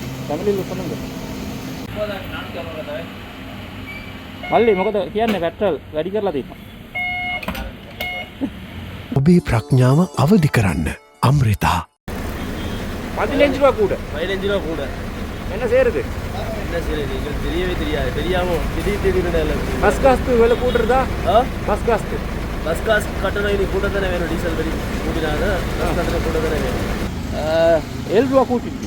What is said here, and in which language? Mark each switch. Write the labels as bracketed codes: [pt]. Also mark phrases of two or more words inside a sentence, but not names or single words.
[ta] தமிழில் சொன்னது [si] මල්ලි මොකද කියන්නේ පෙට්‍රල් වැඩි කරලා තියෙනවා. ඔබේ ප්‍රඥාව අවදි කරන්න අමෘතා. [ta] 15 ரூபா கூட. 15 ரூபா கூட. என்ன செய்யறது? என்ன செய்யறது? இது தெரியவே தெரியாது. தெரியாம திடீர்னு [en] bus cost [ta] விலை கூடுறதா? [en] bus cost. bus cost [ta] கட்டணம் இது கூட தானே வேணும். டீசல் விலை கூடினாங்க. பஸ் கட்டணம் கூட தானே வேணும். 7 ரூபா கூட்டிட்டு.